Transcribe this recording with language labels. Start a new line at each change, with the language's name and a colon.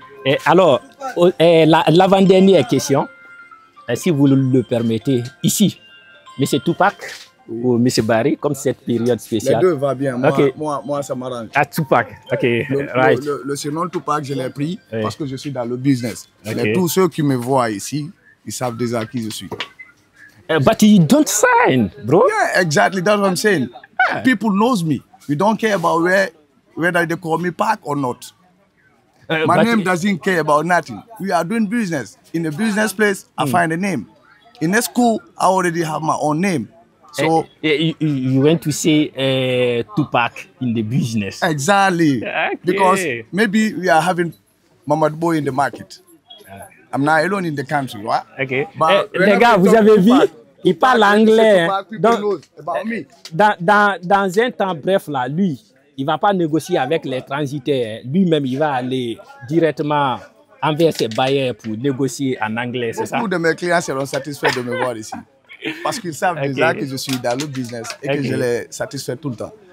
French: Et alors, l'avant-dernière question, si vous le permettez, ici, M. Tupac ou M. Barry, comme cette période spéciale. Les deux va bien,
English: okay.
French: moi ça m'arrange. Ah, Tupac, ok. Le surnom Tupac, je l'ai pris parce que je suis dans le business. Okay. Tous ceux qui me voient ici, ils savent déjà qui je suis.
English: But you don't sign, bro. Yeah, exactly, that's what I'm saying. Yeah. People knows me. We don't care about whether they call me Pac or not. My name doesn't care about nothing. We are doing business. In a business place, I find a name. In a school, I already have my own name. So you went to say Tupac in the business. Exactly. Okay. Because maybe we are having Mamad Boy in the market. I'm not alone in the country, right? Okay.
French: Les gars, vous avez vu, il parle anglais. Donc, dans un temps bref, là, lui, il ne va pas négocier avec les transitaires. Lui-même, il va aller directement envers ses bailleurs pour négocier en anglais, c'est ça? Beaucoup de mes clients seront satisfaits de me voir ici. Parce qu'ils savent déjà que je suis dans le business et que je les satisfais tout le temps.